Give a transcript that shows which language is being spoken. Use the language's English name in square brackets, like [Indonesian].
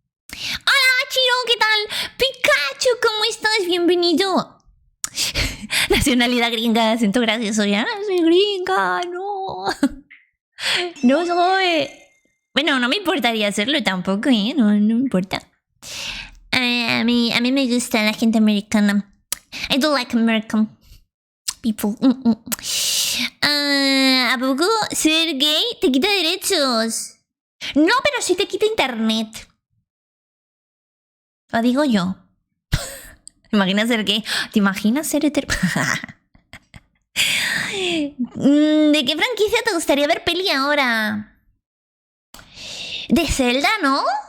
[Spanish] Hola Chiro, ¿qué tal? Pikachu, ¿cómo estás? Bienvenido. Nacionalidad gringa, acento gracioso, ya. Soy gringa, no. No soy... Bueno, no me importaría hacerlo tampoco, ¿eh? No me importa. A mí me gusta la gente americana. [English] I do like American people. [Spanish] ¿A poco ser gay te quita derechos? No, pero sí te quita internet. Lo digo yo. ¿Te imaginas ser gay? ¿Te imaginas ser hetero? ¿De qué franquicia te gustaría ver peli ahora? ¿De Zelda, no?